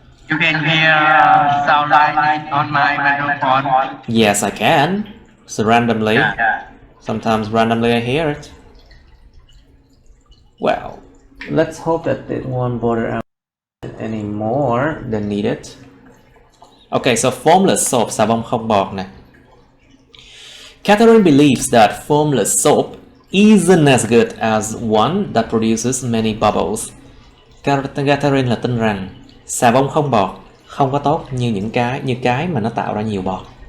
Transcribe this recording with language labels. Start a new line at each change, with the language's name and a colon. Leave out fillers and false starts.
English: You can hear sound like on my microphone. Yes, I can. So randomly. Yeah. Sometimes randomly I hear it. Well, let's hope that it won't bother out any more than needed.
Vietnamese: Okay, so formless soap, xà bông không bọt này.
English: Catherine believes that formless soap isn't as good as one that produces many bubbles.
Vietnamese: Catherine là tin rằng xà bông không bọt không có tốt như cái mà nó tạo ra nhiều bọt.